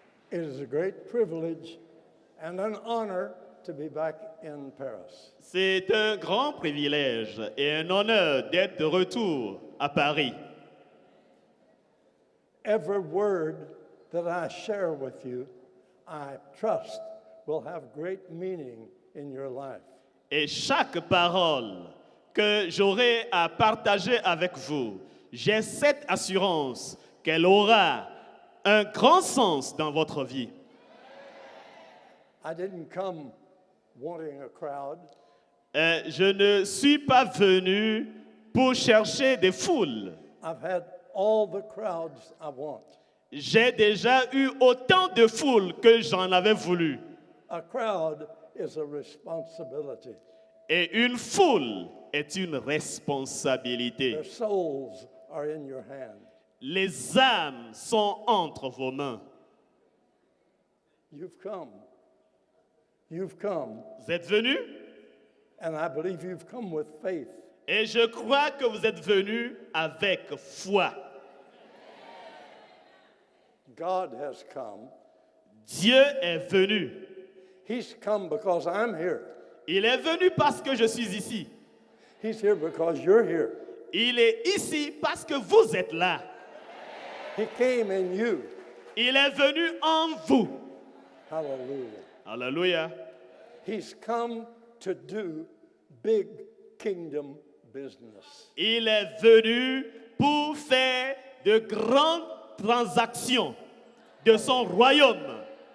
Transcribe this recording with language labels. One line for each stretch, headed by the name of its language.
English: It is a great privilege and an honor to be back in Paris.
French: C'est un grand privilège et un honneur d'être de retour à Paris.
English: Every word that I share with you, I trust will have great meaning in your life.
French: Et chaque parole que j'aurai à partager avec vous, j'ai cette assurance qu'elle aura un grand sens dans votre vie.
English: I didn't come wanting a crowd.
French: Je ne suis pas venu pour chercher des foules.
English: I've had all the crowds I want.
French: J'ai déjà eu autant de foules que j'en avais voulu.
English: A crowd is a responsibility.
French: Et une foule est une responsabilité.
English: Their souls are in your hand.
French: Les âmes sont entre vos mains.
English: You've come. You've come.
French: Vous êtes venus
English: And I believe you've come with faith.
French: et je crois que vous êtes venus avec foi.
English: God has come.
French: Dieu est venu.
English: He's come because I'm here.
French: Il est venu parce que je suis ici.
English: He's here because you're here.
French: Il est ici parce que vous êtes là.
English: He came in you.
French: Il est venu en vous.
English: Hallelujah.
French: Alléluia.
English: He's come to do big kingdom business.
French: Il est venu pour faire de grandes transactions de son royaume.